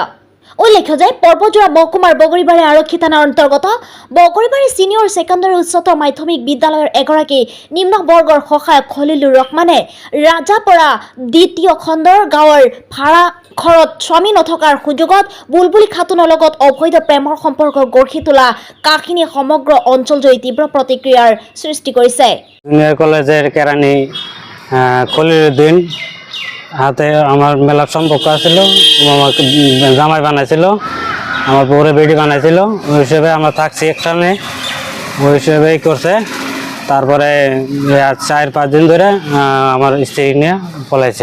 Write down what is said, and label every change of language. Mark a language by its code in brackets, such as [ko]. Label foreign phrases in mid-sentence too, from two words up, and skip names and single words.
[as] উল্লেখ্য যে পৰ্বতজোৰা মহকুমাৰ বগৰীবাৰী আৰক্ষী থানাৰ অন্তৰ্গত বগৰীবাৰী [en] senior secondary [as] উচ্চতৰ মাধ্যমিক বিদ্যালয়ৰ এগৰাকী নিম্ন বৰ্গৰ সহায়ক খলিলুৰ ৰহমানে ৰাজাপৰা দ্বিতীয় খণ্ডৰ গাঁৱৰ ভাড়া ঘৰত স্বামী নথকাৰ সুযোগত বুলবুলি খাতুনৰ লগত অবৈধ প্ৰেমৰ সম্পৰ্ক গঢ়ি তোলা কাহিনীয়ে সমগ্ৰ অঞ্চলজুৰি তীব্ৰ প্ৰতিক্ৰিয়াৰ সৃষ্টি কৰিছে। [bn] জুনিয়র কলেজের কেরানি খলিলুদ্দিন হাতে আমার মেলা সম্পর্ক আছিল, আমাকে জামাই বানাইছিল, আমার বউরে বেটি বানাইছিল, ওই হিসেবে আমরা থাকছি একসাথে, ওই হিসেবে করছে। তারপরে 4-5 দিন ধরে আমার স্ত্রী নিয়ে পলাইছে।